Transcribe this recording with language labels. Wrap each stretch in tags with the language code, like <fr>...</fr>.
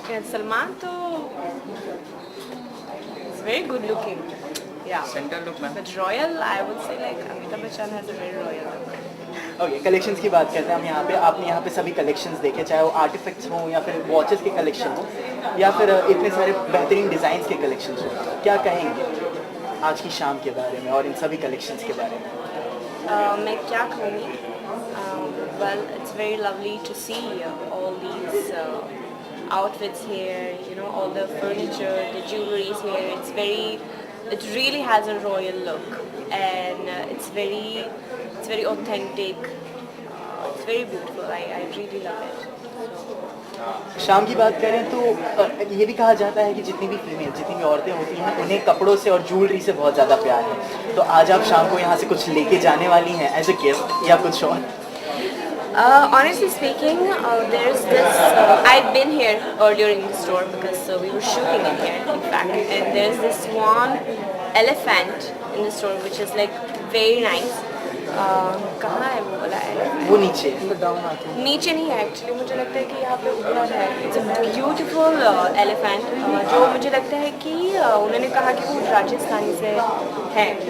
<en>Salman</en> <hi>तो</hi> <en>is very good looking. Yeah. Center look, ma'am. But royal, I would say like Amitabh Bachchan has a very royal look.</en> <hi>Okay, collections की बात करते हैं हम यहाँ पे। आपने यहाँ पे सभी कलेक्शंस देखे, चाहे वो आर्टिफैक्ट्स हों या फिर वॉचेस के कलेक्शन हो या फिर इतने सारे बेहतरीन डिज़ाइंस के कलेक्शंस हो, क्या कहेंगे आज की शाम के बारे में और इन सभी कलेक्शंस के बारे में? मैं क्या कहूँगी?</hi> <en>Well, it's very lovely to see all these outfits here. All the furniture, the jewelries here. It really has a royal look, and it's very authentic. It's very beautiful. I really love it. शाम की बात करें तो ये भी कहा जाता है कि जितनी भी औरतें होती हैं उन्हें कपड़ों से और ज्वेलरी से बहुत ज़्यादा प्यार है, तो आज आप शाम को यहाँ से कुछ लेके जाने वाली हैं एज ए गिफ्ट या कुछ और? Honestly speaking, there's this. I've been here earlier in the store because we were shooting in here, in fact. And there's this one elephant in the store which is like very nice.</en> <hi>कहाँ है वो वाला elephant? वो नीचे नीचे नहीं है actually, मुझे लगता है कि यहाँ पे ऊपर है.</hi> <en>it's a beautiful elephant</en> <hi>जो मुझे लगता है कि उन्होंने कहा कि वो राजस्थानी से है.</hi>